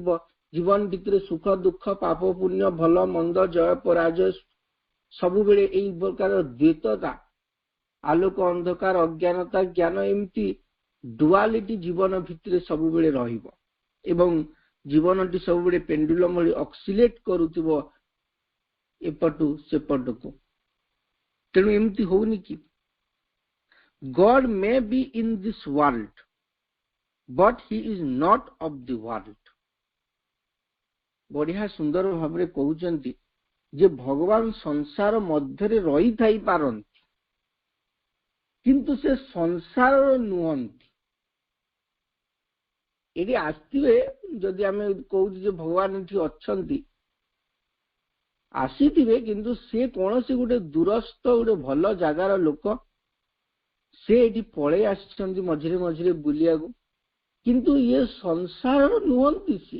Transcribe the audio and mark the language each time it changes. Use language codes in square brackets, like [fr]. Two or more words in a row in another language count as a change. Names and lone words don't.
[or] ଜୀବନ ଭିତରେ ସୁଖ ଦୁଃଖ ପାପ ପୁଣ୍ୟ ଭଲ ମନ୍ଦ ଜୟ ପରାଜୟ ସବୁବେଳେ ଏଇ ପ୍ରକାର ଦ୍ୱୈତତା, ଆଲୋକ ଅନ୍ଧକାର ଅଜ୍ଞାନତା ଜ୍ଞାନ, ଏମିତି ଡୁଆଲିଟି ଜୀବନ ଭିତରେ ସବୁବେଳେ ରହିବ ଏବଂ ଜୀବନଟି ସବୁବେଳେ ପେଣ୍ଡୁଲମ ଭଳି ଅକ୍ସିଲେଟ୍ କରୁଥିବ ଏପଟୁ ସେପଟକୁ। ତେଣୁ ଏମିତି ହଉନି କି? [en] God may be in this world, but he is not of the world. [or] ବଢିଆ ସୁନ୍ଦର ଭାବରେ କହୁଛନ୍ତି ଯେ ଭଗବାନ ସଂସାର ମଧ୍ୟରେ ରହିଥାଇ ପାରନ୍ତି କିନ୍ତୁ ସେ ସଂସାରର ନୁହନ୍ତି। ଏଠି ଆସିଥିବେ, ଯଦି ଆମେ କହୁଛୁ ଯେ ଭଗବାନ ଏଠି ଅଛନ୍ତି, ଆସିଥିବେ କିନ୍ତୁ ସେ କୌଣସି ଗୋଟେ ଦୂରସ୍ଥ ଗୋଟେ ଭଲ ଜାଗାର ଲୋକ, ସେ ଏଠି ପଳେଇ ଆସିଛନ୍ତି ମଝିରେ ମଝିରେ ବୁଲିବାକୁ, କିନ୍ତୁ ଇଏ ସଂସାରର ନୁହନ୍ତି ସିଏ।